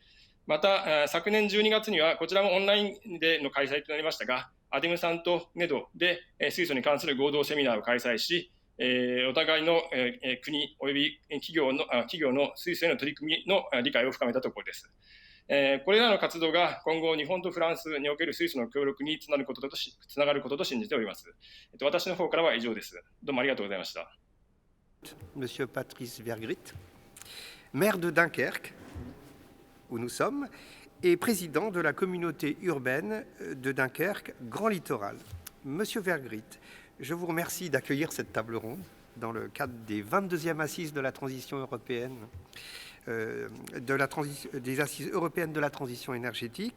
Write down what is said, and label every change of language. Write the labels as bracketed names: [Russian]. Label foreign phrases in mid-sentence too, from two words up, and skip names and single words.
[Japanese] また、昨年12月にはこちらもオンラインでの開催となりましたが、アデムさんとNEDOで水素に関する合同セミナーを開催し、お互いの国および企業の水素への取り組みの理解を深めたところです。これらの活動が今後、日本とフランスにおける水素の協力につながることと信じております。私の方からは以上です。どうもありがとうございました。 [French] Monsieur Patrice Vergrit, maire de Dunkerque, où nous sommes, et président de la communauté urbaine de Dunkerque Grand Littoral. Monsieur Vergrit, je vous remercie d'accueillir cette table ronde dans le cadre des 22e assises de la transition européenne, des assises européennes de la transition énergétique.